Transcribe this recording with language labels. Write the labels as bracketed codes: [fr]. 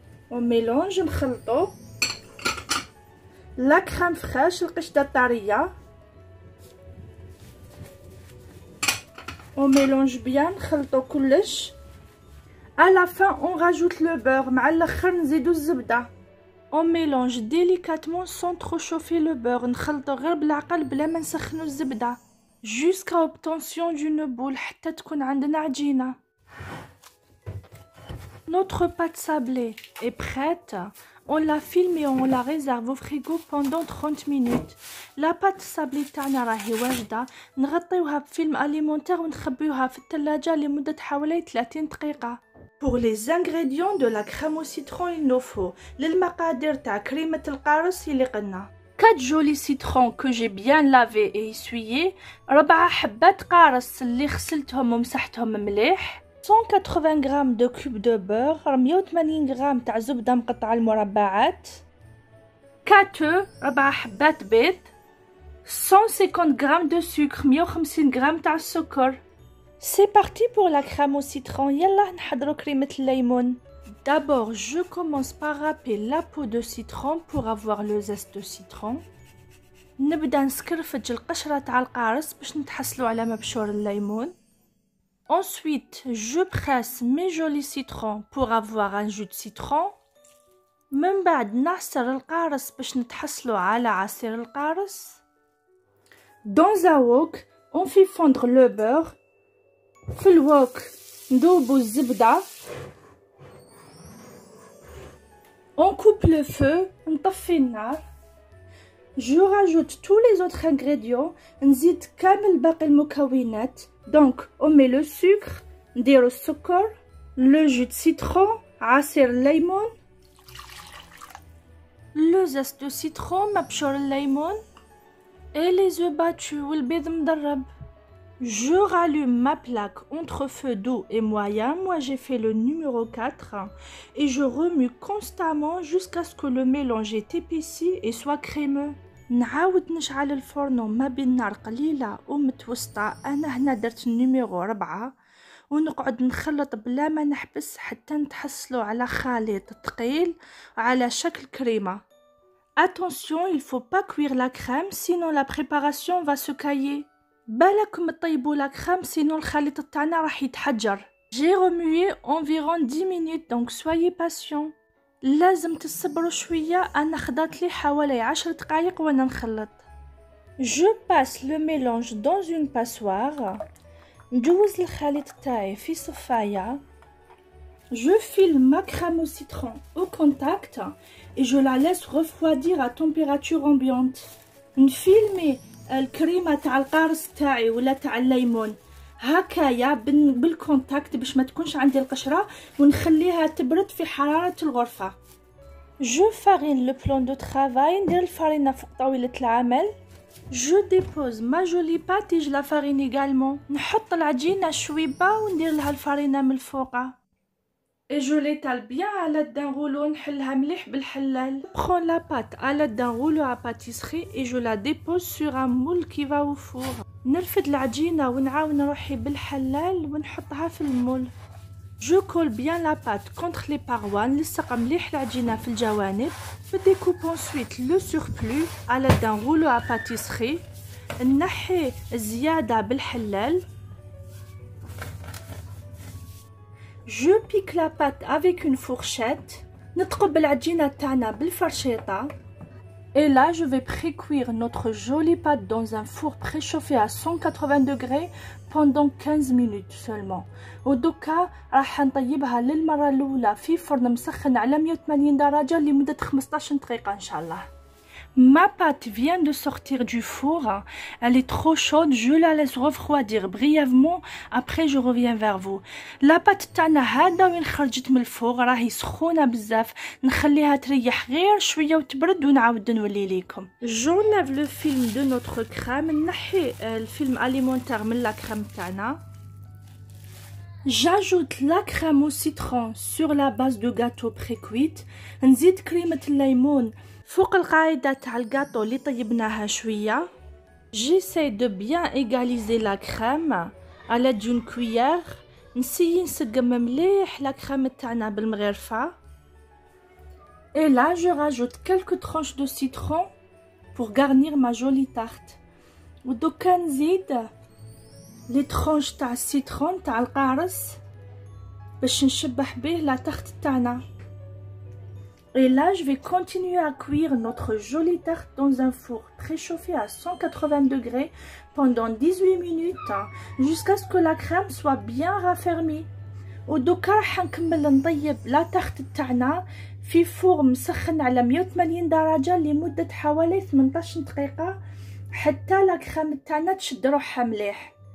[fr] On mélange, [ar] نخلطو. [fr] La crème fraîche, [ar] القشطة الطرية. [fr] On mélange bien, [ar] نخلطو كلش. [fr] À la fin, on rajoute le beurre. [ar] مع الاخر نزيدو الزبدة. [fr] On mélange délicatement sans trop chauffer le beurre. [ar] نخلطو غير بالعقل بلا ما نسخنو الزبدة. [fr] Jusqu'à obtention d'une boule [ar] حتى تكون عندنا عجينة. [fr] Notre pâte sablée est prête. On la filme et on la réserve au frigo pendant 30 minutes. La pâte sablée [ar] تاعنا راهي واجدة. نغطيوها بفيلم أليمونتير ونخبيوها في الثلاجة لمدة حوالي 30 دقيقة. [fr] Pour les ingrédients de la crème au citron, il nous faut [ar] للمقادير تاع كريمة القارص اللي قلنا [fr] 4 jolis citrons que j'ai bien lavés et essuyés, [ar] 4 حبات قارص اللي غسلتهم ومسحتهم مليح, [fr] 180 g de cubes de beurre, 180 g [ar] تاع زبدة مقطعة المربعات, [fr] 4 œufs, [ar] 4 حبات بيض, [fr] 150 g de sucre, 150 g [ar] تاع السكر. [fr] C'est parti pour la crème au citron. [ar] يلا نحضروا كريمة الليمون. [fr] D'abord, je commence par râper la peau de citron pour avoir le zeste de citron. [ar] نبدأ نسكرفج القشرة تاع القارص باش نتحصلوا على مبشور الليمون. [fr] Ensuite, je presse mes jolis citrons pour avoir un jus de citron. [ar] من بعد نعصر القارص باش نتحصلوا على عصير القارص. [fr] Dans un wok, on fait fondre le beurre. [ar] في الوok نذوبوا الزبدة. [fr] On coupe le feu, [ar] نطفي النار. [fr] Je rajoute tous les autres ingrédients. [ar] نزيد كامل باقي المكونات. [fr] Donc, on met le sucre, [ar] نديرو السكر, [fr] le jus de citron, [ar] عصير الليمون, [fr] le zeste de citron, [ar] مبشور الليمون, [fr] et les œufs battus [ar] والبيض مضرب. [fr] Je rallume ma plaque entre feu doux et moyen. Moi, j'ai fait le numéro 4 et je remue constamment jusqu'à ce que le mélange est épaissi et soit crémeux. [ar] نعاود نشعل الفرن ما بين نار قليلة ومتوسطة. أنا هنا درت النيميرو 4 ونقعد نخلط بلا ما نحبس حتى نتحصلوا على خليط ثقيل على شكل كريمة. [fr] Attention, il faut pas cuire la crème sinon la préparation va se cailler. [ar] بالكم تطيبوا لا crème sinon الخليط تاعنا راح يتحجر. [fr] J'ai remué environ 10 minutes donc soyez patient. [ar] لازم تصبروا شوية. أنا خدات لي حوالي 10 دقايق وأنا نخلط. [fr] Je passe le mélange dans une passoire. [ar] نجوز الخليط تاعي في صفاية. [fr] Je file ma crème au citron au contact et je la laisse refroidir à température ambiante. [ar] نفيلمي الكريمة تاع القارص تاعي ولا تاع الليمون هكايا بالكونتاكت باش ما تكونش عندي القشرة ونخليها تبرد في حرارة الغرفة. [fr] Je farine le plan de travail. [ar] ندير الفرينة فوق طاولة العمل. [fr] Je dépose ma jolie pâte et je la farine également. [ar] نحط العجينة شويبة وندير لها الفرينة من الفوقة. [fr] Et je l'étale bien à l'aide d'un rouleau, [ar] نحلها مليح بالحلال. [fr] Je prends la pâte à l'aide d'un rouleau à pâtisserie et je la dépose sur un moule qui va au four. [ar] نرفد العجينة ونعاون روحي بالحلال ونحطها في المول. [fr] Je colle bien la pâte contre les parois, [ar] نلصق مليح العجينة في الجوانب. [fr] Je découpe ensuite le surplus à l'aide d'un rouleau à pâtisserie. [ar] نحي الزيادة بالحلال. [fr] Je pique la pâte avec une fourchette. [ar] نتقب العجينة تاعنا بالفرشيطة. [fr] Et là, je vais précuire notre jolie pâte dans un four préchauffé à 180 degrés pendant 15 minutes seulement. [ar] ودوكا راح نطيبها للمرة الأولى في فرن مسخن على 180 درجة لمدة 15 دقيقة إن شاء الله. [fr] Ma pâte vient de sortir du four. Elle est trop chaude. Je la laisse refroidir brièvement. Après, je reviens vers vous. [ar] La pâte تاعنا هذا وين خرجت من الفوغ راهي سخونة بزاف. نخليها تريح غير شوية وتبرد ونعاود نولي ليكم. [fr] J'enlève le film de notre crème. [ar] نحي الفيلم alimentaire من la crème تاعنا. [fr] J'ajoute la crème au citron sur la base de gâteau précuite. [ar] نزيد كريمة الليمون فوق القاعدة تاع الجاتو اللي طيبناها شوية. [fr] J'essaie de bien égaliser la crème à l'aide d'une cuillère. [ar] نسيي نسقم مليح la crème تاعنا بالمغرفة. [fr] Et là, je rajoute quelques tranches de citron pour garnir ma jolie tarte. [ar] ودوكا نزيد les tranches تاع السيترون تاع القارص باش نشبح به la tarte تاعنا. [fr] Et là, je vais continuer à cuire notre jolie tarte dans un four préchauffé à 180 degrés pendant 18 minutes jusqu'à ce que la crème soit bien raffermie. [ar] ودوكا راح نكمل نطيب لا تارت تاعنا في فور مسخن على 180 درجة لمدة حوالي 18 دقيقة حتى لا كريم تاعنا تشد روحها مليح.